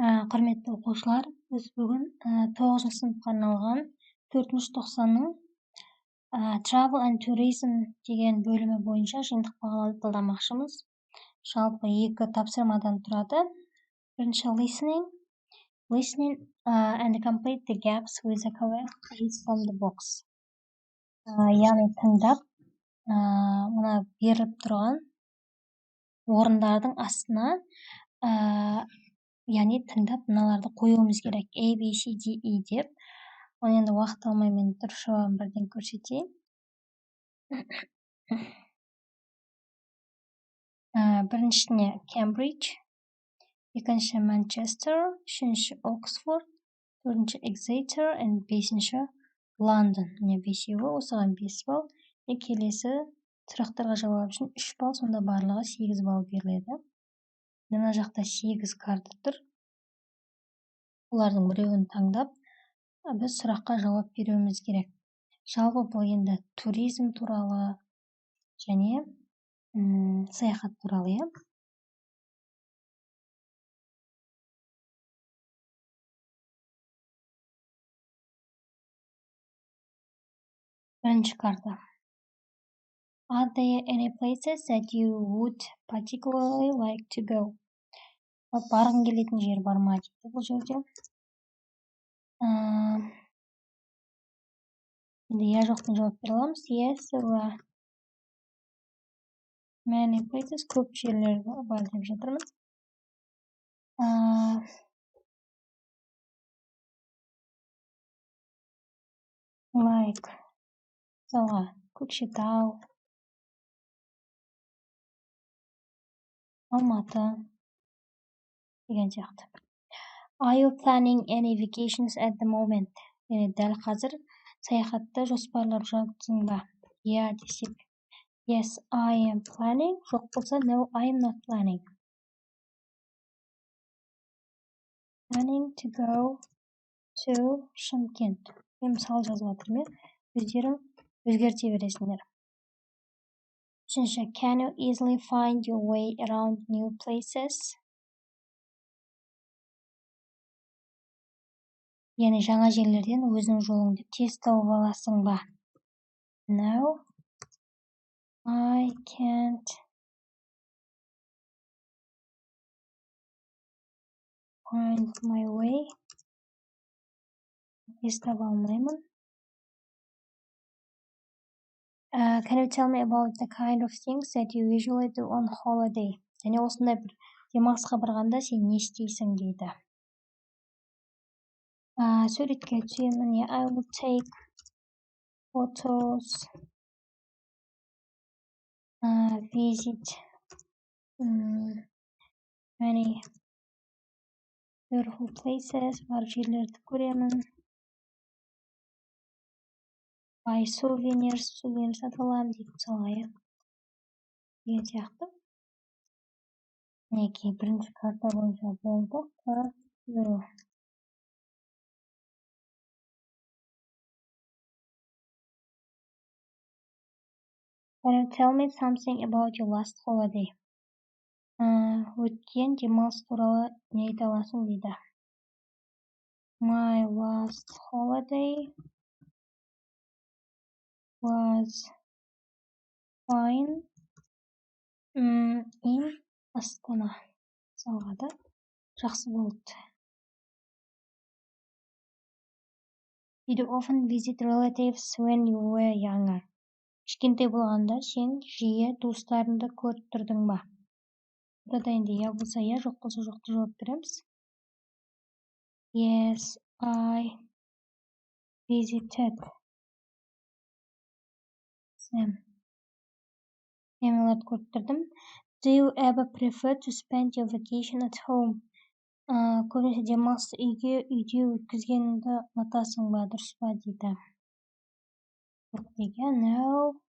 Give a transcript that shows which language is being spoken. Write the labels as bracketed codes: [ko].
[kk] Құрметті оқушылар, біз бүгін 9-шы сыныпқа арналған 4-90-ның Travel and Tourism деген бөлімі бойынша жиынтық бағалауды талдамақшымыз. Жалпы 2 тапсырмадан тұрады. Бірінші [en] listening and complete the gaps with the correct phrase from the box. [kk] Яғни тыңдап, мына беріліп тұрған орындардың астына яғни тыңдап мыналарды қоюымыз керек. A, B, C, D, E деп. Оны енді уақыт алмай мен дұрыс жауабын бірден көрсетейін. Біріншісіне Cambridge, екінші Manchester, үшінші Oxford, төртінші Exeter, бесінші London. Міне бесеуі, осыған 5 балл. Келесі сұрақтарға жауап үшін 3 балл, сонда барлығы 8 балл беріледі. Мына жақта 8 карта тұр. Олардың біреуін таңдап, біз сұраққа жауап беруіміз керек. Жалпы бұл енді туризм туралы және саяхат туралы, иә. Бірінші карта. [en] Are there any places that you would particularly like to go? [kk] Барғың келетін жер бар ма дейді бұл жерде. Енді я жоқтың жауап бере аламыз. [en] Yes, there are many places. [kk] Көп жерлер бар деп жатырмыз. Like мысалға Көкшетау, Алматы деген сияқты. [en] Are you planning any vacations at the moment? [kk] Яғни дәл қазір саяхатты жоспарлап жатырсың ба? [en] Yeah [kk] десек. [en] Yes, I am planning. [kk] Жоқ болса, [en] no, I am not planning. Planning to go to Шымкент. [kk] Мен мысал жазып жатырмын. Өздерің өзгерте бересіңдер. Үшінші, [en] can you easily find your way around new places? [kk] Яғни жаңа жерлерден өзің жолыңды тез тауып аласың ба? [en] No, I can't find my way. [kk] Тез таба алмаймын. [en] Can you tell me about the kind of things that you usually do on holiday? [kk] Және осындай бір демалысқа барғанда сен не істейсің дейді. Суретке түсемін. [en] I will take photos, visit many beautiful places. [kk] Барып жерлерді көремін. [en] Buy souvenirs, [kk] сувенир сатып аламын дейді мысалға, иә. Деген сияқты. Мінекей бірінші карта бойынша болды. [en] Can you tell me something about your last holiday? [kk] Өткен демалыс туралы не айта аласың дейді. [en] My last holiday was fine in Астана. [kk] Мысалға да жақсы болды. [en] Did you often visit relatives when you were younger? [kk] Кішкентай болғанда сен жиі туыстарыңды көріп тұрдың ба? Burada енді я болса я, жоқ болса жоқты жауап береміз. [en] Yes, I visited them. [kk] Мен оларды көріп тұрдым. [en] Do you ever prefer to spend your vacation at home? [kk] Көбінесе демалысты үйде өткізгенді ұнатасың ба, дұрыс па дейді. Жоқ деген, no.